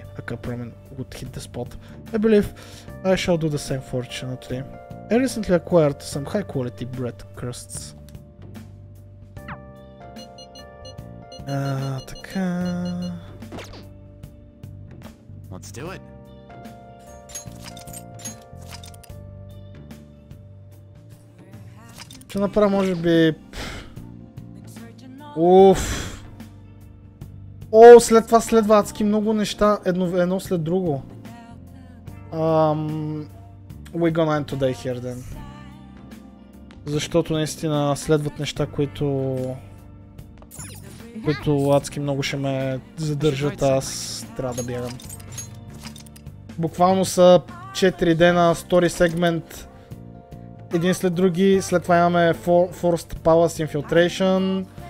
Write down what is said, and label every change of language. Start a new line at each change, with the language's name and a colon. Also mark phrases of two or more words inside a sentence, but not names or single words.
English: A cup ramen would hit the spot. I believe I shall do the same, fortunately. I recently acquired some high quality bread crusts.
Bulgarian: Така...
English: Let's do it.
Bulgarian: Ще направя, може би... Уф. О, след това следва адски много неща, едно след друго.
English: We gonna end today here then.
Bulgarian: Защото наистина следват неща, които адски много ще ме задържат, аз трябва да бягам. Буквално са 4 дена, story сегмент, един след други, след това имаме Forced Palace Infiltration.